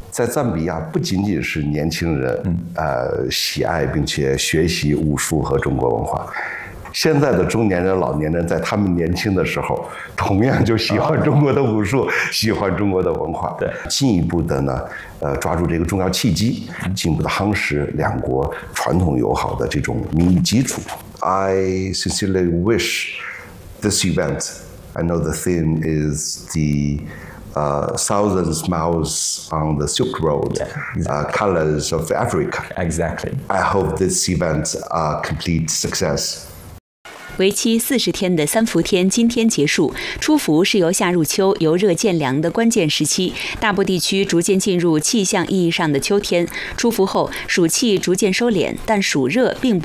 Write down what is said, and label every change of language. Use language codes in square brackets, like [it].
[zh] 在赞比亚，不仅仅是年轻人喜爱并且学习武术和中国文化，现在的中年人、老年人在他们年轻的时候同样就喜欢中国的武术，喜欢中国的文化。对，进一步的呢抓住这个重要契机，进一步的夯实两国传统友好的这种民意基础。 [en] I sincerely wish this event, I know the theme is theThousand smiles on the Silk Road, colors of Africa. Exactly. I hope this event is a complete success. [zh] 为期40天的三伏天今天结束。初伏是由夏入秋、由热渐凉的关键时期，大部地区逐渐进入气象意义上的秋天。初伏后，暑气逐渐收敛，但暑热并不。